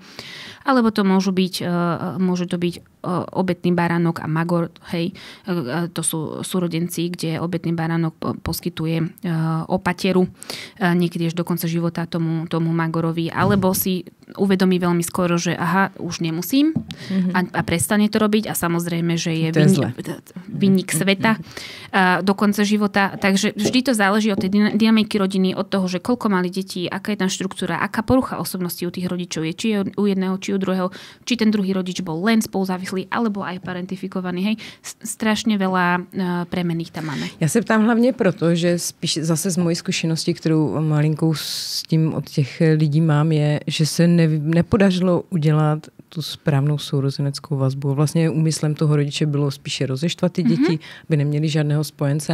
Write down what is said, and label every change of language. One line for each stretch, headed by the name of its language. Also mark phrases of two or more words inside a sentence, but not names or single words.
Slovak: Alebo to môže to byť obetný baránok a magor, hej, to sú súrodenci, kde obetný baránok poskytuje opateru, niekedy až do konca života tomu magorovi, alebo si uvedomí veľmi skoro, že aha, už nemusím a prestane to robiť a samozrejme, že je vinník sveta do konca života. Takže vždy to záleží od tej dynamiky rodiny, od toho, že koľko mali detí, aká je tam štruktúra, aká porucha osobnosti u tých rodičov je, či je u jedného, či u druhého, či ten druhý rodič bol len spoluzávislý, alebo aj parentifikovaný. Hej. Strašne veľa premenných tam máme.
Czech: Já se ptám hlavně proto, že spíš zase z mojí zkušenosti, kterou malinkou s tím od těch lidí mám, je, že se nepodařilo udělat tu správnou sourozeneckou vazbu. Vlastně úmyslem toho rodiče bylo spíše rozeštvat ty děti, aby neměli žádného spojence.